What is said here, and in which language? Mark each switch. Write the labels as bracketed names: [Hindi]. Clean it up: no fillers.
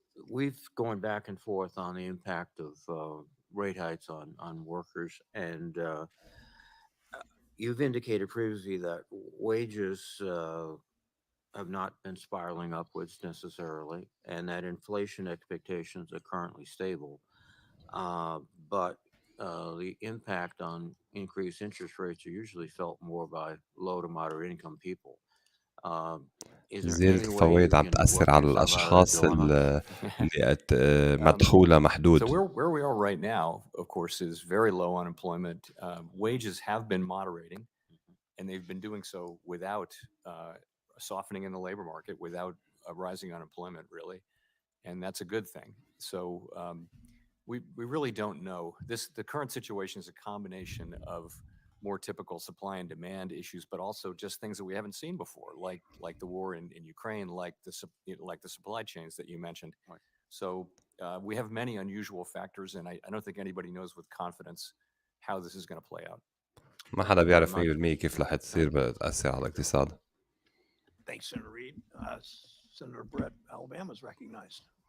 [English] We've gone back and forth on the impact of rate hikes on workers, and you've indicated previously that wages have not been spiraling upwards necessarily, and that inflation expectations are currently stable. But the impact on increased interest rates are usually felt more by low to moderate income people. [Arabic] زيادة الفوائد عم تأثر على الأشخاص اللي مدخولها محدود. [English] So where we are right now, of course, is very low unemployment. Wages have been moderating, and they've been doing so without a softening in the labor market, without a rising unemployment, really, and that's a good thing. So we really don't know. The current situation is a combination of more typical supply and demand issues, but also just things that we haven't seen before, like the war in Ukraine, like the supply chains that you mentioned. Right. So we have many unusual factors, and I don't think anybody knows with confidence how this is going to play out. [Arabic] ما حدا بيعرف 100% كيف رح تصير بتأثر على الاقتصاد. [English] Thanks, Senator Reid. Senator Brett, Alabama is recognized.